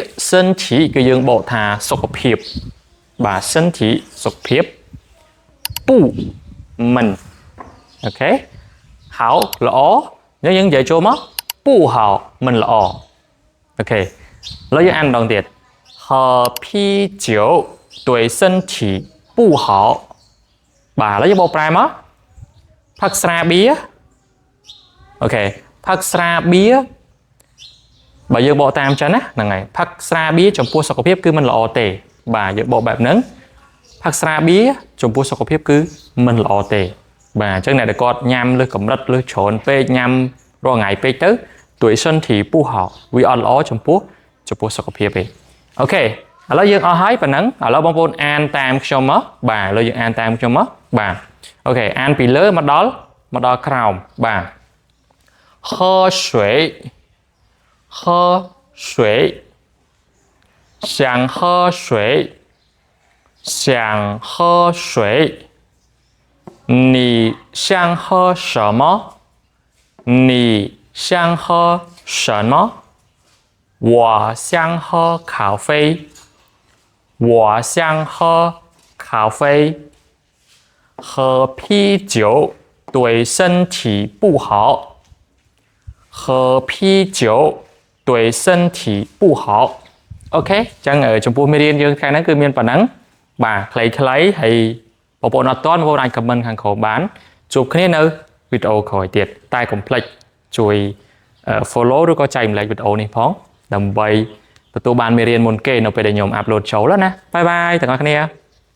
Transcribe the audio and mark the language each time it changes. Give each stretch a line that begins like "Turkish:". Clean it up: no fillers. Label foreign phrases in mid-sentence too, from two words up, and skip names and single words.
Khmer: 身体គឺយើងបកថាសុខភាពបាទ身体សុខភាព不មិនអូខេ好ល្អយើងនិយាយចូលមក不好មិនល្អអូខេឥឡូវយើងអានម្ដងទៀត
Chinese: 喝啤酒对身体不好
Khmer: បាទឥឡូវយើងបកប្រែមកផឹកស្រាបៀរអូខេផឹកស្រាបៀរបើយើងបកតាមចឹងណាហ្នឹងហើយផឹកស្រា បៀរចំពោះសុខភាពគឺមិនល្អទេបាទយើងបកបែបហ្នឹងផឹកស្រាបៀរចំពោះសុខភាពគឺមិនល្អទេបាទអញ្ចឹងអ្នកដែលគាត់ញ៉ាំលើសកម្រិតលើសច្រើនពេកញ៉ាំរាល់ថ្ងៃពេកទៅ
Chinese: 对身体不好
Khmer: វាអត់ល្អចំពោះសុខភាពទេអូខេឥឡូវយើងអស់ហើយប៉ុណ្ណឹងឥឡូវបងប្អូនអានតាមខ្ញុំមកបាទឥឡូវយើងអានតាមខ្ញុំមកបាទអូខេអានពីលើមកដល់ក្រោមបាទ喝
Chinese: 水想喝水你想喝什么我想喝咖啡喝啤酒对身体不好喝啤酒对身体不好
Khmer: អូខេចឹងចំពោះមេរៀនយើងថ្ងៃហ្នឹងគឺមានប៉ុណ្ណឹងបាទខ្លីៗហើយបងប្អូនអត់ទាន់បងប្អូនអាច comment ខាងក្រោមបានជួបគ្នានៅវីដេអូក្រោយទៀតតែកុំភ្លេចជួយ follow ឬក៏ចែកម្លែកវីដេអូនេះផងដើម្បីទទួលបានមេរៀនមុនគេនៅពេលដែលខ្ញុំ upload ចូលណាបាយបាយទាំងអស់គ្នា